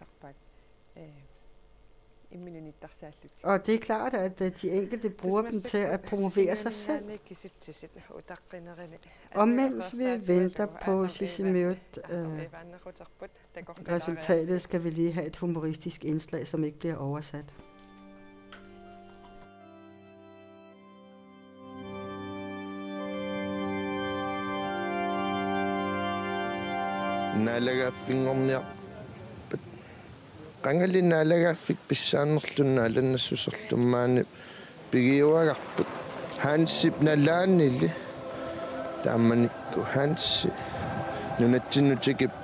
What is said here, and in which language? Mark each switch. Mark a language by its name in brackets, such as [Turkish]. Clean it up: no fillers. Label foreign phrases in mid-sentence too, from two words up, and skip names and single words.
[Danish] Og det er klart, at de enkelte bruger dem til at promovere sig selv. Og mens vi venter på Sisimiut, resultatet, skal vi lige have et humoristisk indslag, som ikke bliver oversat. [Kalaallisut] Naalagaaffinngorniar qangali naalagaaffik pissaanerlunna alannassuserlummaani pigiuagarput haansip nalaannili taammanikku haansi nunatsinnutikip